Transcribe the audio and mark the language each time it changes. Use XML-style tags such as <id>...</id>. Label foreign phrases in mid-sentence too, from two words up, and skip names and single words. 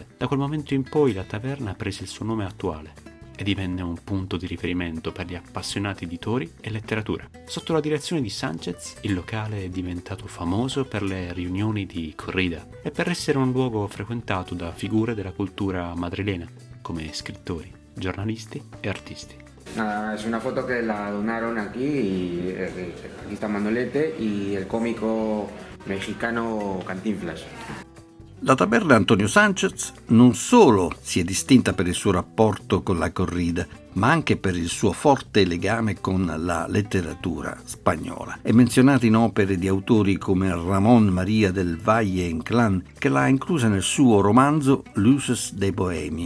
<it>Da quel momento in poi la taverna prese il suo nome attuale e divenne un punto di riferimento per gli appassionati di tori e letteratura. Sotto la direzione di Sánchez, il locale è diventato famoso per le riunioni di corrida e per essere un luogo frequentato da figure della cultura madrilena, come scrittori, giornalisti e artisti.</it> <es>Nada, es una foto que la donaron aquí y aquí está Manolete y el cómico mexicano Cantinflas.</es> <it>La taberna Antonio Sánchez non solo si è distinta per il suo rapporto con la corrida, ma anche per il suo forte legame con la letteratura spagnola. È menzionata in opere di autori come Ramón María del Valle Inclán, che l'ha inclusa nel suo romanzo Luces de Bohemia.</it>